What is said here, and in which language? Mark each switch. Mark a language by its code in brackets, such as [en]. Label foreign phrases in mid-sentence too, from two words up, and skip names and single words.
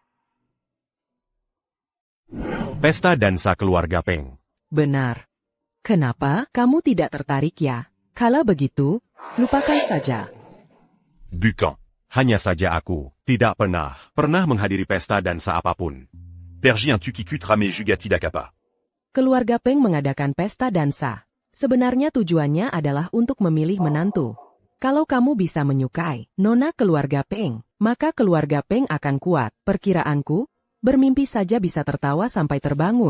[id] Pesta dansa keluarga Peng. Benar. Kenapa kamu tidak tertarik ya? Kalau begitu, lupakan saja. Bukan. Hanya saja aku tidak pernah menghadiri pesta dansa apapun. Pergi un tukiku trame jugati dakapa. Keluarga Peng mengadakan pesta dansa. Sebenarnya tujuannya adalah untuk memilih menantu. Kalau kamu bisa menyukai nona keluarga Peng, maka keluarga Peng akan kuat. Perkiraanku, bermimpi saja bisa tertawa sampai terbangun.